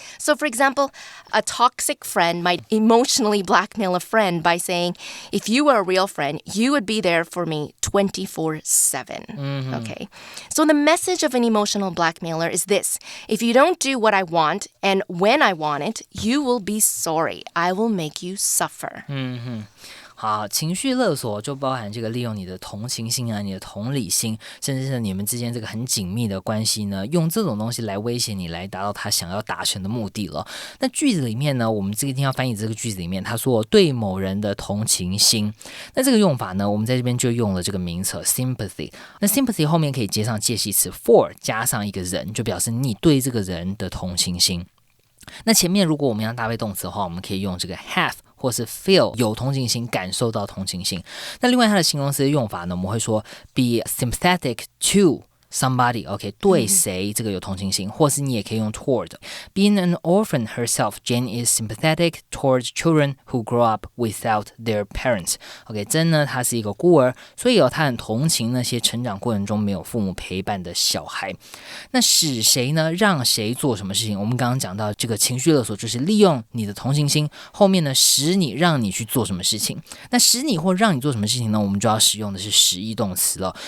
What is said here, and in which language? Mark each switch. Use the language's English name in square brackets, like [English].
[English] So for example, a toxic friend might emotionally blackmail a friend by saying, if you were a real friend, you would be there for me 24/7. Okay. So the message of an emotional blackmailer is this. If you don't do what I want and when I want it, you will be sorry. I will make you suffer. [Chinese] 好，情绪勒索就包含这个利用你的同情心啊，你的同理心，甚至是你们之间这个很紧密的关系呢，用这种东西来威胁你，来达到他想要达成的目的了。那句子里面呢，我们这个一定要翻译这个句子里面，他说对某人的同情心，那这个用法呢，我们在这边就用了这个名词 sympathy。那 sympathy 后面可以接上介系词 for 加上一个人，就表示你对这个人的同情心。那前面如果我们要搭配动词的话，我们可以用这个 have。或是 feel 有同情心，感受到同情心。那另外它的形容词的用法呢，我们会说 [English] be sympathetic to somebody, OK, [Chinese] 对谁这个有同情心，或是你也可以用 toward. [English] Being an orphan herself, Jane is sympathetic towards children who grow up without their parents. [Chinese] OK, 珍呢，她是一个孤儿，所以她很同情那些成长过程中没有父母陪伴的小孩。那使谁呢？让谁做什么事情？我们刚刚讲到这个情绪勒索，就是利用你的同情心，后面呢使你让你去做什么事情。那使你或让你做什么事情呢？我们就要使用的是实义动词了。